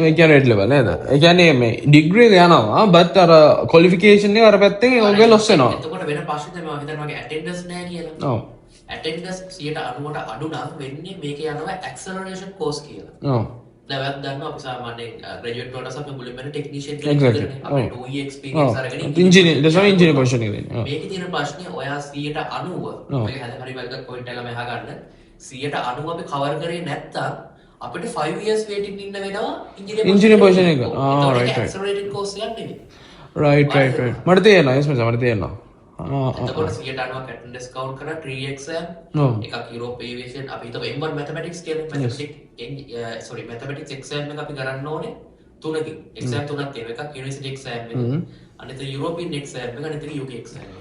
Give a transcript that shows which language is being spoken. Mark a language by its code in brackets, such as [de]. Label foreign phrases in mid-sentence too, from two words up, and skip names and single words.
[si] ඒ කියන්නේ [en] red level [si] නේද? ඒ කියන්නේ මේ degree එක යනවා but අර qualification එක අර පැත්තෙන් ඔයගොල්ලෝ loss වෙනවා. එතකොට වෙන ප්‍රශ්න තමයි මම හිතන්නේ මගේ attendance නැහැ කියලා. ඔව්. attendance 90ට අඩු නම් වෙන්නේ මේකේ යනවා [en] acceleration course [si] කියලා. ඔව්. දැන් ඔයත් දන්නවා අපි සාමාන්‍යයෙන් graduate වලට අපි මුලින්ම technician Exactly. අපි 2 [en] year experience [si] අරගෙන [en] engineer engineer position [si] එක දෙන්නේ. මේකේ තියෙන ප්‍රශ්නේ ඔයා 90% මේක හරි වලක point එක මෙහා ගන්න 90% අපි cover කරේ නැත්තම් අපිට 5 [en] years waiting [si] ඉන්න වෙනවා [en] engineer position [si] එක. right. [en] accelerated course [si] එකක් නෙමෙයි. right. මට තේරෙනවා yes මචං මට තේරෙනවා. එතකොට 90ක් [en] attendance count [si] කරලා 3 exam එකක් [en] Europe aviation [si] අපි හිතමු [en] M1 mathematics [si] කියලා [en] mathematics exam [si] එක අපි කරන්න ඕනේ තුනකින් exam තුනක් තියෙනවා එකක් [en] university exam [si] එක අනිත් [en] European exam [si] එක අනිත් [en] UK exam [si] එක